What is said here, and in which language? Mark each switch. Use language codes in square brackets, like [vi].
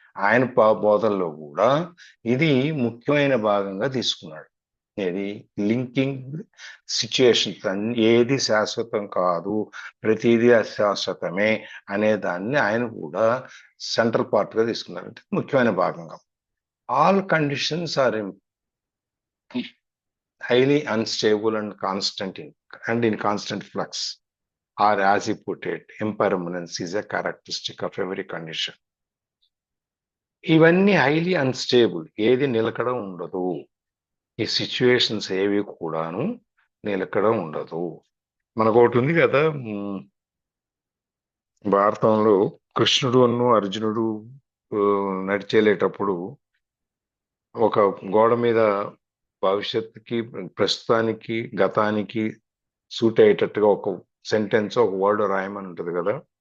[te] ఆయన బోధనలో కూడా ఇది ముఖ్యమైన భాగంగా తీసుకున్నాడు. ఏది? Linking situations. ఏది శాశ్వతం కాదు, ప్రతిదీ అశాశ్వతమే అనే దాన్ని ఆయన కూడా సెంట్రల్ పార్ట్ గా తీసుకున్నారు, అంటే ముఖ్యమైన భాగంగా. All conditions are [en] highly unstable and in constant flux, or as he put it, impermanence is a characteristic of every condition. [te] ఇవన్నీ [en] highly unstable, [te] ఏది నిలకడ ఉండదు. ఈ సిచ్యువేషన్స్ ఏవి కూడాను నిలకడ ఉండదు. మనకు ఒకటి ఉంది కదా, భారతంలో కృష్ణుడు అర్జునుడు నడిచేలేటప్పుడు ఒక గోడ మీద భవిష్యత్తుకి, ప్రస్తుతానికి, గతానికి సూట్ అయ్యేటట్టుగా ఒక సెంటెన్స్, ఒక వర్డ్ రాయమని ఉంటుంది కదా.